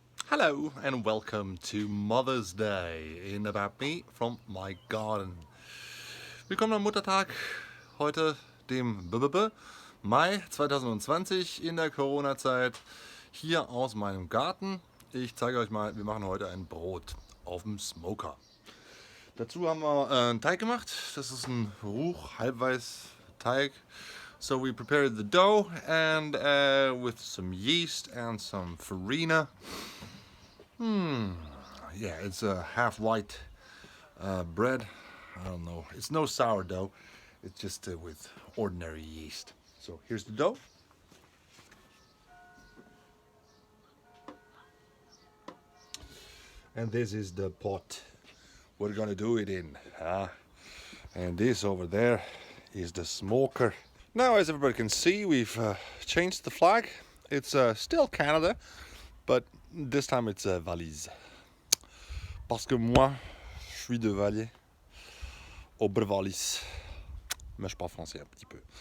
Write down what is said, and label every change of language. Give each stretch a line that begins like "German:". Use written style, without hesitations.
English: Hello and welcome to Mother's Day in About Me from my garden.
German: Willkommen am Muttertag, heute dem Mai 2020 in der Corona-Zeit, hier aus meinem Garten. Ich zeige euch mal, wir machen heute ein Brot auf dem Smoker. Dazu haben wir einen Teig gemacht, das ist ein halbweiß Teig.
English: So we prepared the dough and with some yeast and some farina. Yeah, it's a half white bread. I don't know. It's no sourdough. It's just with ordinary yeast. So here's the dough. And this is the pot we're gonna do it in. And this over there is the smoker. Now, as everybody can see, we've changed the flag. It's still Canada, but this time it's Valise.
French: Parce que moi, je suis de Valais, Oberwallis. Mais je parle français un petit peu.